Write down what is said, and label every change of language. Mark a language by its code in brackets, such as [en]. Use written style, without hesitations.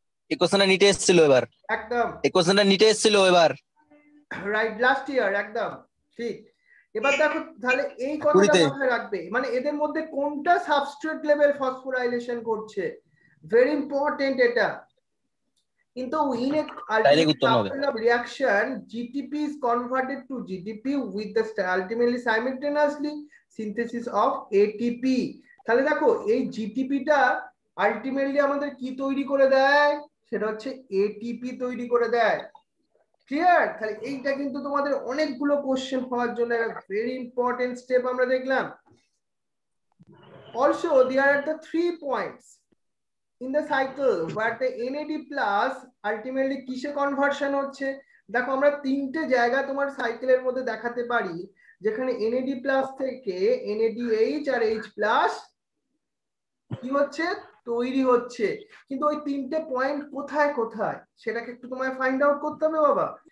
[bn] এই কোশ্চেনটা নিতে এসেছিল এবার, একদম এই কোশ্চেনটা নিতে এসেছিল এবার, রাইট, লাস্ট ইয়ার, একদম ঠিক। এবার দেখো তাহলে এই কথাটা কুড়িতে। মাথায় রাখবে, মানে এদের মধ্যে কোনটা সাবস্ট্রেট লেভেল ফসফোরাইলেশন করছে, ভেরি ইম্পর্টেন্ট এটা। কিন্তু [en] in a [bn] ডাইরেক্ট [en] ultimate [bn] উত্তর হবে। [en] couple of reaction, GTP is converted to GDP with the ultimately simultaneously synthesis of ATP। [bn] তাহলে দেখো এই জিটিপিটা আলটিমেটলি আমাদের কি তৈরি করে দেয়? সেটা হচ্ছে এটিপি তৈরি করে দেয়। ক্লিয়ার? তাহলে এইটা কিন্তু তোমাদের অনেকগুলো কোশ্চেন হওয়ার জন্য একটা ভেরি ইম্পর্টেন্ট স্টেপ আমরা দেখলাম। [en] Also there are the 3 points in the cycle where the NAD plus ultimately [bn] কিসে কনভার্সন হচ্ছে। দেখো আমরা তিনটে জায়গা তোমার সাইকেলের মধ্যে দেখাতে পারি যেখানে NAD প্লাস থেকে NADH আর H প্লাস কি হচ্ছে? তৈরি হচ্ছে। কিন্তু ওই তিনটে পয়েন্ট কোথায় কোথায় সেটাকে একটু তোমায় ফাইন্ড আউট করতে হবে বাবা।